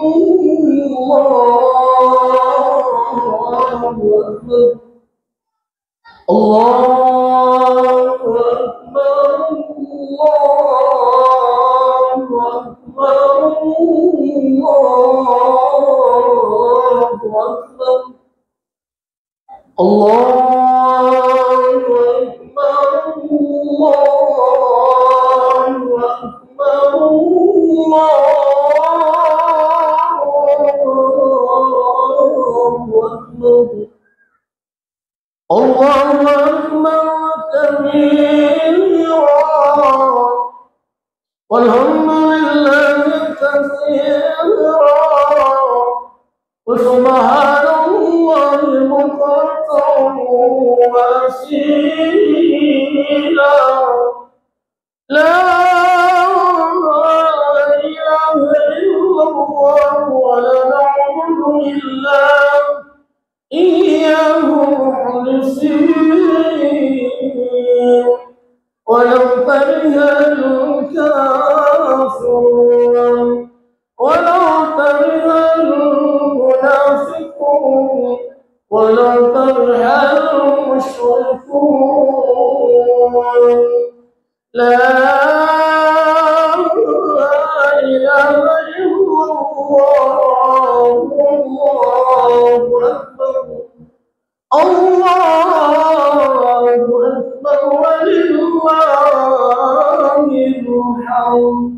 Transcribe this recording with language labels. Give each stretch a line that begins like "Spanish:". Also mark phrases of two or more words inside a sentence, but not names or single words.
Arabic: الله أكبر، الله أكبر، الله أكبر، الله أكبر، الله أكبر, الله أكبر كبيرا، والحمد لله كثيرا، وسبحان الله بكرة و أصيلا، لا إله إلا الله ولا نعبد إلا إياه مخلصين, ولو كره الكافرون، ولو كره المنافقون، ولو كره المشركون، لا إله إلا الله، الله أكبر، الله أكبر، ولله الحمد.